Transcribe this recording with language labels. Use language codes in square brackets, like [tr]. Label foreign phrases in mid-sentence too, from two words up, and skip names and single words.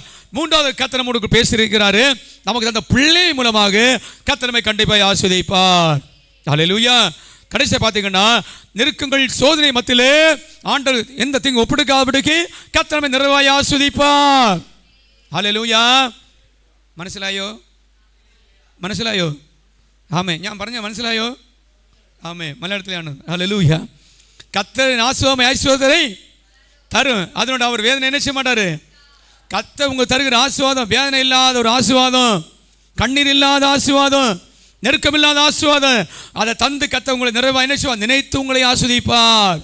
[ta] மூன்றாவது கர்த்தர் நம்மோடு பேசியிருக்கிறாரு, நமக்கு அந்த பிள்ளை மூலமாக கர்த்தர் நம்மை கண்டிப்பாக ஆஸ்வதிப்பார். ஹல்லேலூயா. கடைசியாக பார்த்தீங்கன்னா, நெருக்கங்கள் சோதனை மத்தியிலே ஆண்டவர் எந்த தீங்கு ஒப்பிடுக்காதபடிக்கு கர்த்தர் நம்மை நிறைவாய் ஆஸ்வதிப்பார். ஹல்லேலூயா. [ml] മനസ്സിലായോ? മനസ്സിലായോ? ആമേ. ഞാൻ പറഞ്ഞ മനസ്സിലായോ? [ta] ஆமே. மலையாளத்திலான ஹல்லேலூயா. கர்த்தரின் ஆசீர்வாதம் ஐஸ்வர்யத்தை தரும், அதனோட அவர் வேதனை என்ன செய்ய மாட்டாரு. கர்த்தர் உங்களுக்கு தருகிற ஆசீர்வாதம் வேதனை இல்லாத ஒரு ஆசீர்வாதம், கண்ணீர் இல்லாத ஆசீர்வாதம், நெருக்கம் இல்லாத ஆசீர்வாதம். அதை தந்து கர்த்தர் உங்களை நிறைவாக என்ன செய்வார், நினைத்து உங்களை ஆஸ்வதிப்பார்.